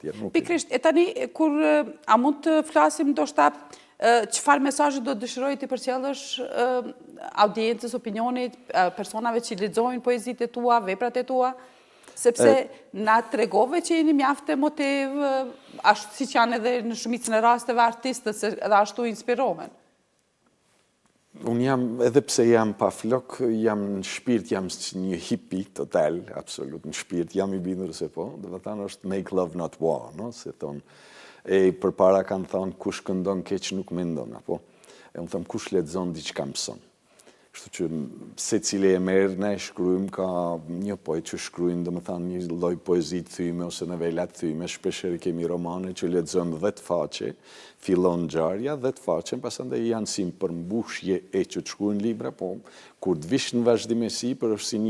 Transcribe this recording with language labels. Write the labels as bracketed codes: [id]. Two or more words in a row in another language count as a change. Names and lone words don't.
[sq] Pikrisht, e tani, kur a mund të flasim ndoshta çfarë mesazhe do dëshiroj të përcjellësh audiencës, opinionit, personave që lexojnë poezitë e tua, veprat e tua, sepse na tregove që jeni mjaft emotiv, ashtu siç janë edhe në shumicën e rasteve artistët, se edhe ashtu inspirohen. Unë jam, edhe pse jam pa flok, jam në shpirt, jam një hippie total, absolut, në shpirt, jam i bindur se po, dhe të thanë është [en] make love not war, [sq] no? Se thonë, e përpara kanë thonë, kush këndon keq nuk mendon, apo? E unë thëmë, kush lexon diçka mëson. Kështu që se cili e merë, ne shkruajmë, ka një poet që shkruajnë, dhe më thanë, një lloj poezi të thyme ose novelat të thyme, shpesher kemi romane që lexojmë 10 faqe, fillon ngjarja, 10 faqe, pasandaj janë si përmbushje e që të shkruajnë libra, po kur të vish në vazhdimësi, për është si një